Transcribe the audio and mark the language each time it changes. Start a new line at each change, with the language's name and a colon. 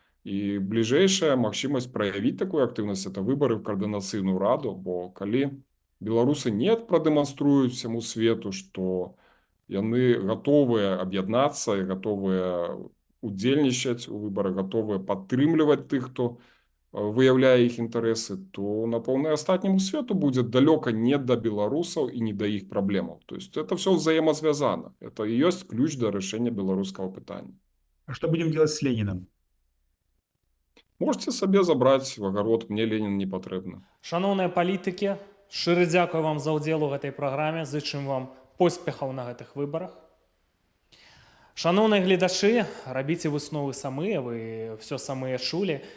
Belarusian: І бліжэйшая магчымасць праявіць такую актыўнасць — это выбары ў каардынацыйную раду, бо калі беларусы не прадэманструюць всяму свету, што яны гатовыя аб'яднацца і гатовыя удзельнічаць у выбарах, гатовыя падтрымліваць тых, хто выяўляе іх інтарэсы, то, напэўна, астатняму свету будзе далёка не да беларусаў і не да іх праблемаў.
Russian: То есть это все взаимосвязано. Это и есть ключ до решения белорусского пытання. А что будем делать с Лениным?
Belarusian: Можете сабе забраць в агарод, мне Ленин не патрэбны. Шаноўныя палітыкі, шчыра дзякую вам за ўдзел у гэтай праграме, зычым вам поспехаў на гэтых выбарах. Шаноўныя гледачы, рабіце высновы самыя, вы все самыя чулі.